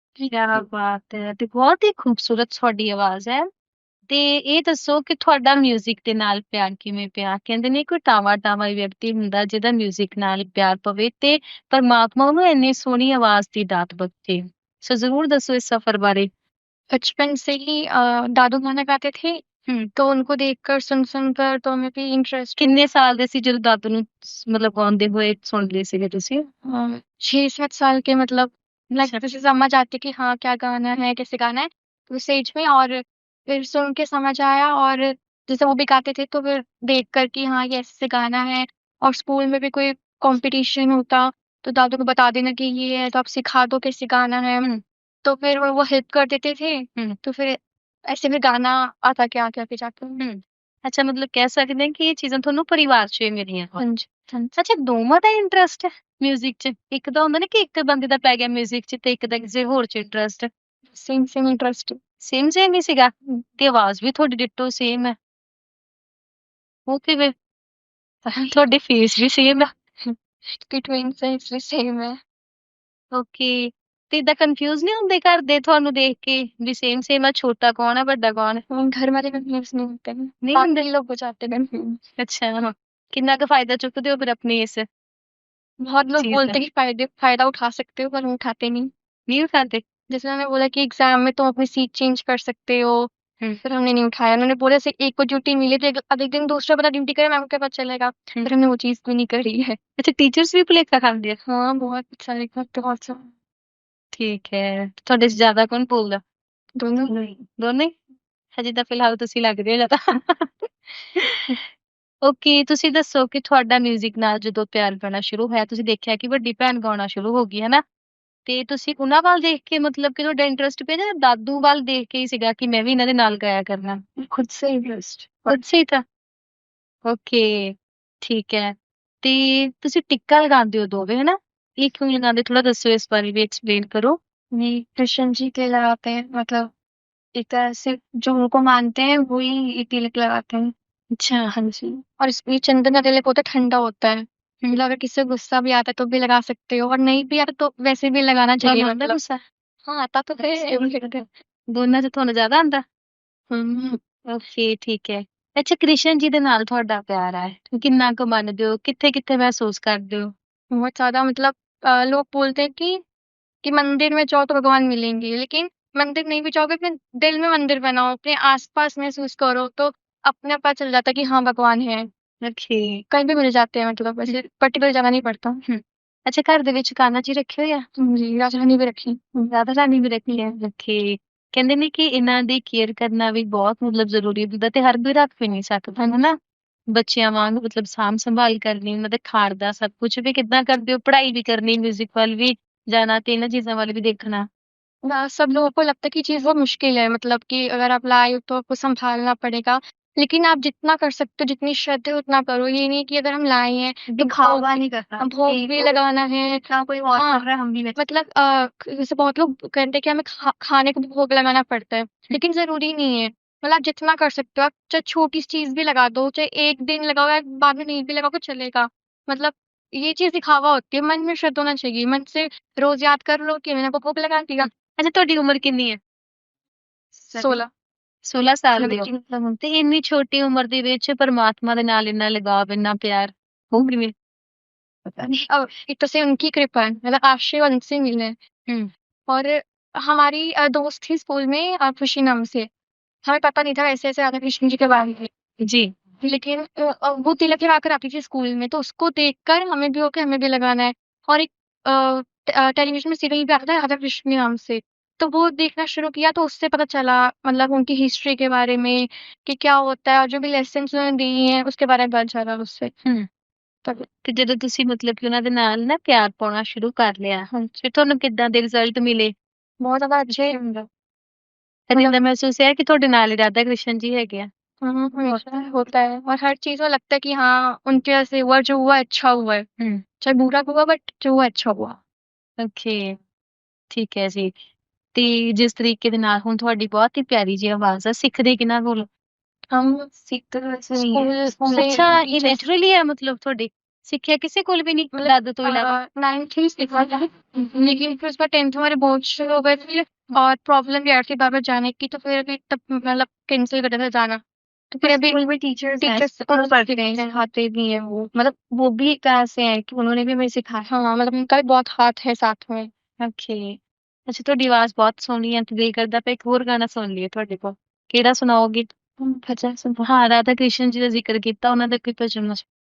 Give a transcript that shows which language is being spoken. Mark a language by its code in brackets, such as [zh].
[pa] ਕਿਆ ਬਾਤ ਹੈ ਤੇ ਬਹੁਤ ਹੀ ਖੂਬਸੂਰਤ ਤੁਹਾਡੀ ਆਵਾਜ਼ ਹੈ। ਤੇ ਇਹ ਦੱਸੋ ਕਿ ਤੁਹਾਡਾ 뮤직 ਦੇ ਨਾਲ ਪਿਆਰ ਕਿਵੇਂ ਪਿਆ? ਕਹਿੰਦੇ ਨੇ ਕੋਈ ਟਾਵਾਂ-ਟਾਵਾਂ ਹੀ ਵਿਅਕਤੀ ਹੁੰਦਾ ਜਿਹਦਾ 뮤직 ਨਾਲ ਪਿਆਰ ਪਵੇ ਤੇ ਪਰਮਾਤਮਾ ਉਹਨੂੰ ਇੰਨੀ ਸੋਹਣੀ ਆਵਾਜ਼ ਦੀ ਦਾਤ ਬਖਸ਼ੇ। ਸੋ ਜ਼ਰੂਰ ਦੱਸੋ ਇਸ ਸਫ਼ਰ ਬਾਰੇ। [hi] बचपन से ही दादू गाना गाते थे, तो उनको देखकर सुन कर तो हमें भी इंटरेस्ट [pa] ਕਿੰਨੇ ਸਾਲ ਦੇ ਸੀ ਜਦੋਂ ਦਾਦੂ ਨੂੰ ਮਤਲਬ ਗਾਉਂਦੇ ਹੋਏ ਸੁਣਦੇ ਸੀਗੇ ਤੁਸੀਂ? [hi] 6-7 साल के मतलब अच्छा। जैसे समझ आती कि हाँ क्या गाना है कैसे गाना है तो उस एज में, और फिर सुन के समझ आया, और जैसे वो भी गाते थे तो फिर देख कर कि हाँ ये ऐसे गाना है, और स्कूल में भी कोई कंपटीशन होता तो दादू को बता देना कि ये है तो आप सिखा दो कैसे गाना है, तो फिर वो हेल्प कर देते थे, तो फिर ऐसे में गाना आता क्या आगे आगे जाके। [pa] ਅੱਛਾ ਮਤਲਬ ਕਹਿ ਸਕਦੇ ਹਾਂ ਕਿ ਇਹ ਚੀਜ਼ਾਂ ਤੁਹਾਨੂੰ ਪਰਿਵਾਰ 'ਚੋਂ ਹੀ ਮਿਲੀਆਂ। [hi] हाँ जी हाँ जी। [pa] ਅੱਛਾ ਦੋਵਾਂ ਦਾ ਇੰਟਰਸਟ ਹੈ 뮤직 'ਚ? ਇੱਕ ਤਾਂ ਹੁੰਦਾ ਨਾ ਕਿ ਇੱਕ ਬੰਦੇ ਦਾ ਪੈ ਗਿਆ 뮤직 'ਚ ਤੇ ਇੱਕ ਦਾ ਕਿਸੇ ਹੋਰ 'ਚ ਇੰਟਰਸਟ। [hi] Same interest. [pa] ਸੇਮ ਹੀ ਸੀਗਾ ਤੇ ਆਵਾਜ਼ ਵੀ ਤੁਹਾਡੀ ਡਿੱਟੋ ਸੇਮ ਹੈ। ਉਹ ਕਿਵੇਂ? ਤੁਹਾਡੇ ਫੇਸ ਵੀ ਸੇਮ ਹੈ। [hi] कि ट्विन्स है इसलिए सेम है। [pa] ਓਕੇ ਤੇ ਇਦਾਂ ਕਨਫਿਊਜ਼ ਨਹੀਂ ਹੁੰਦੇ ਘਰ ਦੇ ਤੁਹਾਨੂੰ ਦੇਖ ਕੇ ਵੀ ਸੇਮ ਆ, ਛੋਟਾ ਕੌਣ ਹੈ ਵੱਡਾ ਕੌਣ ਹੈ? [hi] घर वाले कंफ्यूज नहीं होते हैं, नहीं होते? बाकी लोग हो जाते हैं कंफ्यूज। [pa] ਅੱਛਾ ਕਿੰਨਾ ਕੁ ਫਾਇਦਾ ਚੁੱਕਦੇ ਹੋ ਫਿਰ ਆਪਣੀ ਇਸ [hi] बहुत लोग चीज बोलते का? हैं कि फायदा उठा सकते हो, पर वो उठाते नहीं। नहीं उठाते? जैसे उन्होंने बोला कि एग्जाम में तुम अपनी सीट चेंज कर सकते हो, फिर हमने नहीं उठाया। उन्होंने बोला से एक को ड्यूटी मिली तो अब एक दिन दूसरा बंदा ड्यूटी करे, मैम को क्या पता चलेगा, फिर हमने वो चीज भी नहीं करी है। [pa] अच्छा टीचर्स भी भुलेखा खांदे आ? [hi] हाँ बहुत सारे करते, बहुत सारे। [pa] ਠੀਕ ਹੈ ਤੁਹਾਡੇ 'ਚ ਜ਼ਿਆਦਾ ਕੌਣ ਬੋਲਦਾ? [hi] दोनों। [pa] ਦੋਨੇ ਹੀ? ਹਜੇ ਤਾਂ ਫਿਲਹਾਲ ਤੁਸੀਂ ਲੱਗ ਰਹੇ ਹੋ ਜ਼ਿਆਦਾ। ਓਕੇ ਤੁਸੀਂ ਦੱਸੋ ਕਿ ਤੁਹਾਡਾ 뮤직 ਨਾਲ ਜਦੋਂ ਪਿਆਰ ਪੈਣਾ ਸ਼ੁਰੂ ਹੋਇਆ ਤੁਸੀਂ ਦੇਖਿਆ ਕਿ ਵੱਡੀ ਭੈਣ ਗਾਉਣਾ ਸ਼ੁਰੂ ਹੋ ਗਈ ਹੈ ਨਾ ਤੇ ਤੁਸੀਂ ਉਹਨਾਂ ਵੱਲ ਦੇਖ ਕੇ ਮਤਲਬ ਕਿ ਤੁਹਾਡਾ ਇੰਟਰਸਟ ਪਿਆ ਜਾਂ ਦਾਦੂ ਵੱਲ ਦੇਖ ਕੇ ਹੀ ਸੀਗਾ ਕਿ ਮੈਂ ਵੀ ਇਹਨਾਂ ਦੇ ਨਾਲ ਗਾਇਆ ਕਰਨਾ? [hi] खुद से इंटरेस्ट। [pa] ਖੁਦ ਸੇ ਹੀ ਤਾਂ? ਓਕੇ ਠੀਕ ਹੈ ਤੇ ਤੁਸੀਂ ਟਿੱਕਾ ਲਗਾਉਂਦੇ ਹੋ ਦੋਵੇਂ ਹੈ ਨਾ? ਇਹ ਕਿਉਂ ਲਗਾਉਂਦੇ ਥੋੜਾ ਦੱਸੋ ਇਸ ਬਾਰੇ ਵੀ ਐਕਸਪਲੇਨ ਕਰੋ। [hi] नहीं, कृष्ण जी के लगाते हैं, मतलब एक तरह से जो उनको मानते हैं वही ये तिलक लगाते हैं। अच्छा हाँ जी। और इस ये चंदन का तिलक होता है, ठंडा होता है, मतलब अगर किसी को गुस्सा भी आता है तो भी लगा सकते हो, और नहीं भी आता तो वैसे भी लगाना चाहिए। [pa] ਤੁਹਾਨੂੰ ਆਉਂਦਾ [hi] मतलब [pa] ਗੁੱਸਾ? [hi] हाँ आता तो है। [pa] ਦੋਨਾਂ 'ਚ ਤੁਹਾਨੂੰ ਜ਼ਿਆਦਾ ਆਉਂਦਾ? हम्म। ਓਕੇ ਠੀਕ ਹੈ ਅੱਛਾ ਕ੍ਰਿਸ਼ਨ ਜੀ ਦੇ ਨਾਲ ਤੁਹਾਡਾ ਪਿਆਰ ਹੈ ਕਿੰਨਾ ਕੁ ਮੰਨਦੇ ਹੋ ਕਿੱਥੇ ਮਹਿਸੂਸ ਕਰਦੇ ਹੋ? [hi] बहुत ज्यादा, मतलब लोग बोलते हैं कि मंदिर में जाओ तो भगवान मिलेंगे, लेकिन मंदिर नहीं भी जाओगे, अपने दिल में मंदिर बनाओ, अपने आसपास महसूस करो, तो अपने आप पता चल जाता है कि हाँ भगवान है। ਓਕੇ कहीं भी मिल जाते हैं, मतलब ऐसे पर्टिकुलर जाना नहीं पड़ता। [pa] ਅੱਛਾ ਘਰ ਦੇ ਵਿੱਚ ਕਾन्हा ਜੀ ਰੱਖੇ ਹੋਏ ਆ? [hi] जी, राजधानी भी रखी। [pa] ਰਾਧਾ ਰਾਣੀ ਵੀ ਰੱਖੀ ਹੈ ਰੱਖੇ ਕਹਿੰਦੇ ਨੇ ਕਿ ਇਹਨਾਂ ਦੀ ਕੇਅਰ ਕਰਨਾ ਵੀ ਬਹੁਤ ਮਤਲਬ ਜ਼ਰੂਰੀ ਹੁੰਦਾ ਤੇ ਹਰ ਕੋਈ ਰੱਖ ਵੀ ਨਹੀਂ ਸਕਦਾ ਹਨਾ ਬੱਚਿਆਂ ਵਾਂਗ ਮਤਲਬ ਸਾਂਭ ਸੰਭਾਲ ਕਰਨੀ ਉਹਨਾਂ ਦੇ ਖਾਣ ਦਾ ਸਭ ਕੁਝ ਵੀ ਕਿੱਦਾਂ ਕਰਦੇ ਹੋ ਪੜ੍ਹਾਈ ਵੀ ਕਰਨੀ 뮤직 ਵੱਲ ਵੀ ਜਾਣਾ ਤੇ ਇਹਨਾਂ ਚੀਜ਼ਾਂ ਵੱਲ ਵੀ ਦੇਖਣਾ? [hi] सब लोगों को लगता है कि चीज़ बहुत मुश्किल है, मतलब कि अगर आप लाए हो तो आपको सँभालना पड़ेगा। लेकिन आप जितना कर सकते हो, जितनी श्रद्धा है उतना करो। ये नहीं कि अगर हम लाए हैं तो दिखावा नहीं करना भोग भी लगाना है। हाँ, कोई और हाँ, कर रहा है हम भी वैसे। मतलब जैसे बहुत लोग कहते हैं कि हमें खाने को भी भोग लगाना पड़ता है, लेकिन ज़रूरी नहीं है। मतलब आप जितना कर सकते हो, आप चाहे छोटी सी चीज़ भी लगा दो, चाहे 1 दिन लगाओ या बाद में नहीं भी लगाओ तो चलेगा। मतलब ये चीज़ दिखावा होती है, मन में श्रद्धा होना चाहिए। मन से रोज़ याद कर लो कि मैंने भोग लगा दिया। [pa] ਅੱਛਾ ਤੁਹਾਡੀ ਉਮਰ ਕਿੰਨੀ ਹੈ? [hi] 16। [pa] 16 ਸਾਲ ਦੀ [hi] लड़की। [pa] ਹੋ ਤੇ ਇੰਨੀ ਛੋਟੀ ਉਮਰ ਦੇ ਵਿੱਚ ਪਰਮਾਤਮਾ ਦੇ ਨਾਲ ਇੰਨਾ ਲਗਾਵ ਇੰਨਾ ਪਿਆਰ ਹੋ ਕਿਵੇਂ? [hi] पता नहीं, अब एक तो से उनकी कृपा है, मतलब आशीर्वाद उनसे मिले हैं। और हमारी दोस्त थी स्कूल में, खुशी नाम से। हमें पता नहीं था ऐसे-ऐसे राधा कृष्ण जी के बारे में। जी लेकिन वो तिलक लगाकर आती थी स्कूल में, तो उसको देखकर हमें भी हो कि हमें भी लगाना है। और एक टेलीविज़न में सीरियल भी आता था राधा कृष्ण नाम से, तो वो देखना शुरू किया तो उससे पता चला, मतलब उनकी हिस्ट्री के बारे में कि क्या होता है, और जो भी लेसन्स उन्होंने दिए हैं उसके बारे में पता चला उससे। तब [pa] ਤੇ ਜਦੋਂ ਤੁਸੀਂ ਮਤਲਬ ਕਿ ਉਹਨਾਂ ਦੇ ਨਾਲ ਨਾ ਪਿਆਰ ਪਾਉਣਾ ਸ਼ੁਰੂ ਕਰ ਲਿਆ ਫਿਰ ਤੁਹਾਨੂੰ ਕਿੱਦਾਂ ਦੇ ਰਿਜ਼ਲਟ ਮਿਲੇ? [hi] बहुत ज़्यादा अच्छे। [pa] ਕਦੇ ਏਦਾਂ ਮਹਿਸੂਸ ਹੋਇਆ ਕਿ ਤੁਹਾਡੇ ਨਾਲ ਹੀ ਰਾਧਾ ਕ੍ਰਿਸ਼ਨ ਜੀ ਹੈਗੇ ਆ? [hi] हमेशा होता है और हर चीज़ में लगता है कि हाँ, उनकी वजह से हुआ, जो हुआ अच्छा हुआ है। चाहे बुरा हुआ बट जो हुआ अच्छा हुआ। [pa] ਓਕੇ, ਠੀਕ ਹੈ ਜੀ। ਤੇ ਜਿਸ ਤਰੀਕੇ ਦੇ ਨਾਲ ਹੁਣ ਤੁਹਾਡੀ ਬਹੁਤ ਹੀ ਪਿਆਰੀ ਜਿਹੀ ਆਵਾਜ਼ ਆ, ਸਿੱਖਦੇ ਕਿਹਨਾਂ ਕੋਲੋਂ? [hi] हम सीखते तो वैसे नहीं है। स्कूल से [pa] ਅੱਛਾ, ਇਹ [hi] टीचर्स [pa] ਨੈਚੁਰਲੀ ਹੈ ਮਤਲਬ ਤੁਹਾਡੇ? ਸਿੱਖਿਆ ਕਿਸੇ ਕੋਲ ਵੀ ਨਹੀਂ ਦਾਦਾ ਤੋਂ ਇਲਾਵਾ? [hi] 9th ही सीखा था, लेकिन फिर उसके बाद 10th हमारे बोर्ड शुरू हो गए थे और प्रॉब्लम ये आ रही थी बार-बार जाने की, तो फिर अभी तब मतलब कैंसल कर दिया था जाना। तो फिर अभी स्कूल में टीचर्स स्कूल पढ़ते नहीं सिखाते भी हैं वो, मतलब वो भी एक तरह से हैं कि उन्होंने भी हमें सिखाया। हाँ, मतलब उनका भी बहुत हाथ है साथ में। [pa] ਓਕੇ। ਅੱਛਾ, ਤੁਹਾਡੀ ਆਵਾਜ਼ ਬਹੁਤ ਸੋਹਣੀ ਹੈ ਤੇ ਦਿਲ ਕਰਦਾ ਪਿਆ ਇੱਕ ਹੋਰ ਗਾਣਾ ਸੁਣ ਲਈਏ ਤੁਹਾਡੇ ਕੋਲ। ਕਿਹੜਾ ਸੁਣਾਓਗੇ? [hi] भजन सुनते [pa] ਹਾਂ, ਰਾਧਾ ਕ੍ਰਿਸ਼ਨ ਜੀ ਦਾ ਜ਼ਿਕਰ ਕੀਤਾ, ਉਹਨਾਂ ਦਾ ਕੋਈ ਭਜਨ।